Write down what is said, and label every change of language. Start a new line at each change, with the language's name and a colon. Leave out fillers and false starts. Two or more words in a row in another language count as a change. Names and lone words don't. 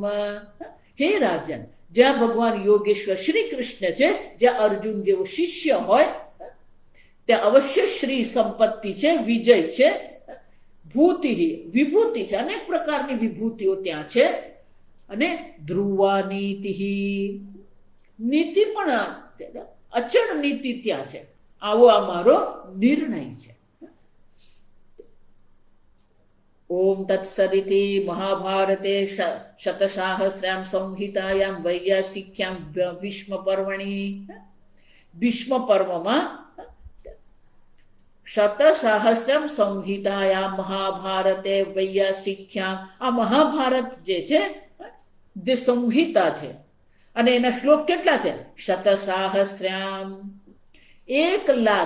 Gujarati: હે રાજન, જ્યાં ભગવાન યોગેશ્વર શ્રી કૃષ્ણ છે, જ્યાં અર્જુન જેવો શિષ્ય હોય, ત્યાં અવશ્ય શ્રી સંપત્તિ છે, વિજય છે, ભૂતિ વિભૂતિ છે, અનેક પ્રકારની વિભૂતિઓ ત્યાં છે, અને ધ્રુવા નીતિ પણ અચળ નીતિ ત્યાં છે. આવો આ મારો નિર્ણય છે.
Sanskrit: ओम तत्सदिति महाभारते शतसाहस्र्यां संहितायां वैयासिक्यां भीष्म पर्वणि
Gujarati: ભીષ્મ પર્વમાં
Sanskrit: શતસહસ્રમ સંહિતાયા મહાભારતે વૈયાસિક્યામ,
Gujarati: આ મહાભારત જે છે જે સંહિતા છે અને એના શ્લોક કેટલા છે? શતસાહસ્ર્યામ, 1,00,000.